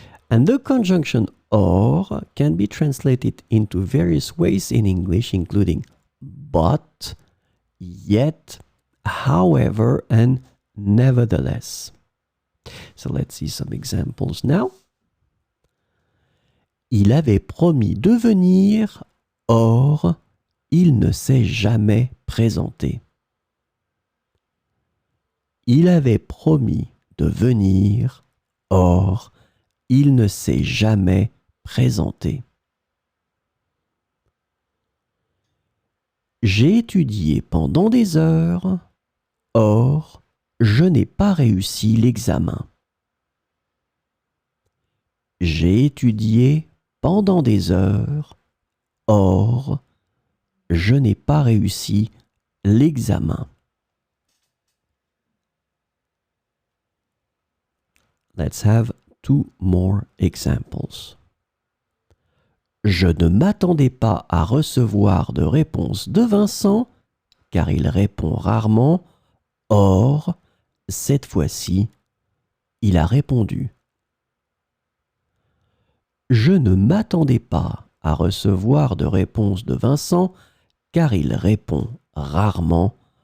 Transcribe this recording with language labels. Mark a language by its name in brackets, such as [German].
[English] And the conjunction or can be translated into various ways in English, including but, yet, however, and nevertheless. So let's see some examples now. [French] Il avait promis de venir, or il ne s'est jamais présenté. Il avait promis de venir, or il ne s'est jamais présenté. J'ai étudié pendant des heures, or je n'ai pas réussi l'examen. J'ai étudié pendant des heures, or je n'ai pas réussi l'examen. [English] Let's have two more examples. [French] Je ne m'attendais pas à recevoir de réponse de Vincent, car il répond rarement. Or, cette fois-ci, il a répondu. Je ne m'attendais pas à recevoir de réponse de Vincent, car il répond rarement.